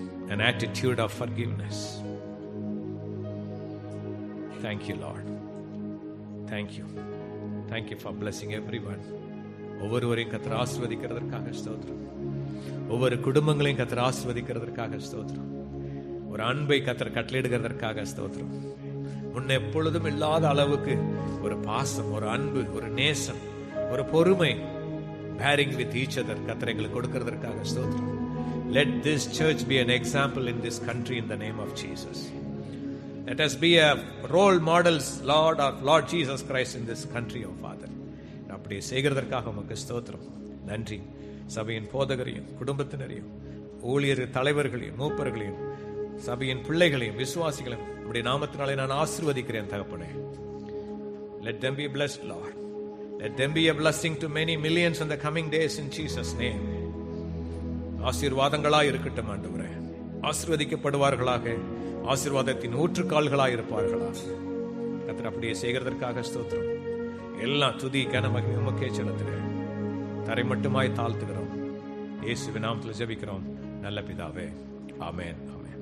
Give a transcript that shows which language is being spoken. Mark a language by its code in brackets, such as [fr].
[en] An attitude of forgiveness. Thank you, Lord. Thank you. Thank you for blessing everyone. [ta] ஒவ்வொருவரையும் கர்த்தர் ஆசீர்வதிக்கிறதற்காக ஸ்தோத்திரம். ஒவ்வொரு குடும்பங்களையும் கர்த்தர் ஆசீர்வதிக்கிறதற்காக ஸ்தோத்திரம். ஒரு அன்பை கர்த்தர் கட்டளையிடுகிறதற்காக ஸ்தோத்திரம். முன்ன எப்பொழுதும் இல்லாத அளவுக்கு ஒரு பாசம், ஒரு அன்பு, ஒரு நேசம், ஒரு பொறுமை, [en] bearing with each other [ta] கர்த்தர் எங்களுக்கு கொடுக்கிறதற்காக ஸ்தோத்திரம். [en] Let this church be an example in this country in the name of Jesus. Let us be a role models, Lord, of Lord Jesus Christ in this country, O Father. [ta] அப்படி செய்கிறதற்காக உமக்கு ஸ்தோத்திரம். நன்றி. சபையின் போதகரையும் குடும்பத்தினரையும் ஊழியர் தலைவர்களையும் மூப்பர்களையும் சபையின் பிள்ளைகளையும் விசுவாசிகளையும் உம்முடைய நாமத்தினாலே நான் ஆசீர்வதிக்கிறேன் தகப்பனே. [en] Let them be blessed, Lord. Let them be a blessing to many millions in the coming days in Jesus' name. [ta] ஆசீர்வாதங்களாய் இருக்கட்டும் ஆண்டவரே. ஆசீர்வதிக்கப்படுவார்களாக, ஆசீர்வாதத்தின் ஊற்றுக்கால்களாய் இருப்பார்களாக. கர்த்தர் அப்படியே செய்கிறதற்காக ஸ்தோத்திரம். எல்லா துதி கன மகிமை உமக்கே செலுத்துகிறேன். தரை மட்டுமாய் தாழ்த்துகிறோம். இயேசுவின் நாமத்தில் ஜெபிக்கிறோம் நல்ல பிதாவே. ஆமென்.